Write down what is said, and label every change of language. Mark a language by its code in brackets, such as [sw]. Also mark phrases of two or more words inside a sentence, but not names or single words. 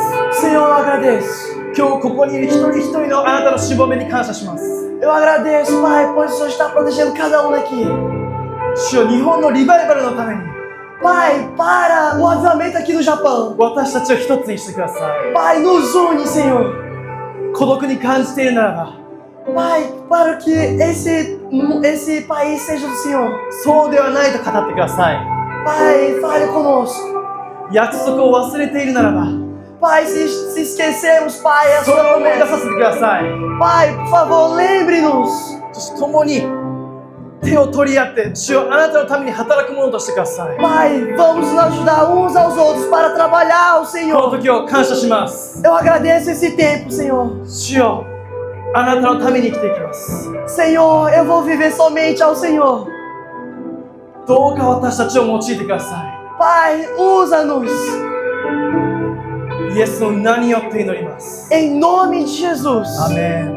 [pt] Senhor, eu agradeço. [ja] 今日ここにいる一人一人のあなたのしもべに感謝します。 [pt] Eu agradeço, Pai, pois o Senhor está protegendo cada um daqui. [ja] 主よ、日本のリバイバルのために [pt] Pai, para o avivamento aqui no Japão. [ja] 私たちを一つにしてください。 [pt] Pai, nos une, Senhor. [ja] 孤独に感じているならば [pt] Pai, para que esse país seja do Senhor. [ja] そうではないと語ってください。 [pt] Pai, fale conosco. [ja] 約束を忘れているならば [pt] Pai, se esquecermos, Pai, a [ja] それ [pt] sua [ja] を思い出さ [pt] promessa. [ja] せてください。 [pt] Pai, por favor, lembre-nos. [ja] そして共に手を取り合って主よ、あなたのために働くものとしてください。 [pt] Pai, vamos nos ajudar uns aos outros para trabalhar ao [ja] この [pt] Senhor. [ja] 時を感謝します。 [pt] Eu agradeço esse tempo, Senhor. [ja] 主よ、あなたのために生きていきます。 [pt] Senhor, eu vou viver somente ao Senhor. [ja] どうか私たちを用いてくださ [pt] Pai, usa-nos. [ja] い。イエスの名によって祈ります。 [pt] Em nome de Jesus. [ja] アメン。